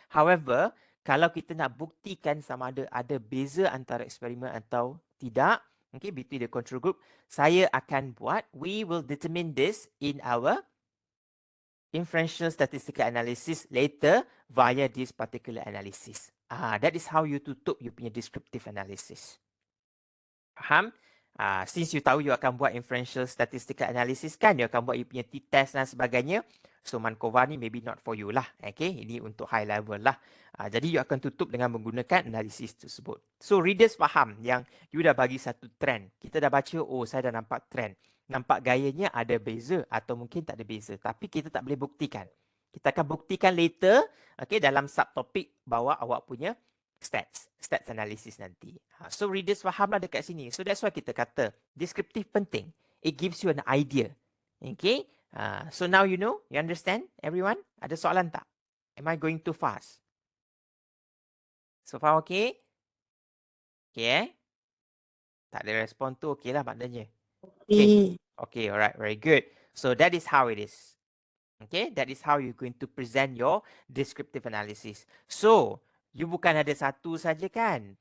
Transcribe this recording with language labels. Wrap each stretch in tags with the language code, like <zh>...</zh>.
<en>However,</en> <ms>kalau kita nak buktikan sama ada beza antara eksperimen atau tidak,</ms> <en>okay, between the control group,</en> <ms>saya akan buat,</ms> <en>we will determine this in our inferential statistical analysis later via this particular analysis. That is how you</en> <ms>tutup</ms> <en>you</en> <ms>punya</ms> <en>descriptive analysis.</en> <ms>Faham?</ms> <en>Since you</en> <ms>tahu you akan buat</ms> <en>inferential statistical analysis</en> <ms>kan, you akan buat you punya t-test dan sebagainya.</ms> <en>So Mankova</en> <ms>ni</ms> <en>maybe not for you lah.</en> <ms>Okay, ini untuk</ms> <en>high level</en> <ms>lah. Jadi you akan tutup dengan menggunakan analisis tersebut. So readers faham yang you dah bagi satu trend. Kita dah baca, oh saya dah nampak trend. Nampak gayanya ada beza atau mungkin tak ada beza. Tapi kita tak boleh buktikan. Kita akan buktikan</ms> <en>later,</en> <ms>okay, dalam subtopik bawah awak punya stats analysis nanti. So readers fahamlah dekat sini.</ms> <en>So that's why</en> <ms>kita kata</ms> <en>descriptive</en> <ms>penting.</ms> <en>It gives you an idea. Okay. So now you know, you understand everyone?</en> <ms>Ada soalan tak?</ms> <en>Am I going too fast? So far okay? Okay</en> <ms>Tak ada respon tu okay lah maknanya.</ms> <en>Okay. Okay, alright, very good. So that is how it is. Okay, that is how you're going to present your descriptive analysis.</en> <ms>So, you bukan ada satu saja kan?</ms>